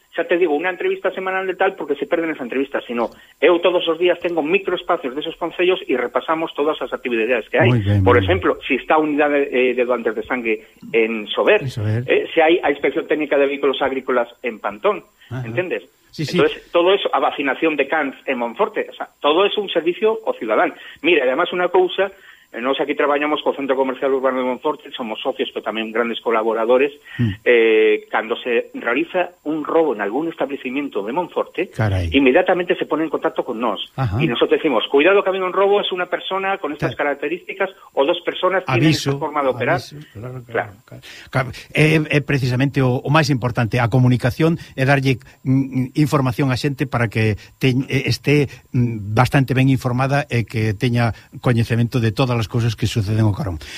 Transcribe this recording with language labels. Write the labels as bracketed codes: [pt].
[gl] xa te digo, unha entrevista semanal de tal, porque se perden esa entrevista, sino eu todos os días tengo microespacios de esos concellos e repasamos todas as actividades que hai. Por exemplo, se si está a unidade de doantes de sangue en Sober, se hai a Inspección Técnica de Vehículos Agrícolas en Pantón, entendes? Sí, sí. Entonces, todo eso, a vacinación de cans en Monforte, o sea, todo é un servicio o cidadán. Mira, además, unha cousa, nos aquí traballamos co Centro Comercial Urbano de Monforte, somos socios, pero tamén grandes colaboradores. Cando se realiza un robo en algún establecimiento de Monforte, inmediatamente [es] se pone en contacto [gl] con nos. [es] Ajá. Y nosotros decimos, cuidado que ha habido un robo, es una persona con estas características, o dos personas tienen esta forma de operar. Aviso, claro. [gl] Precisamente, o máis importante, a comunicación, é darlle información a xente para que esté bastante ben informada e que teña coñecemento de todas as cousas que suceden o carón.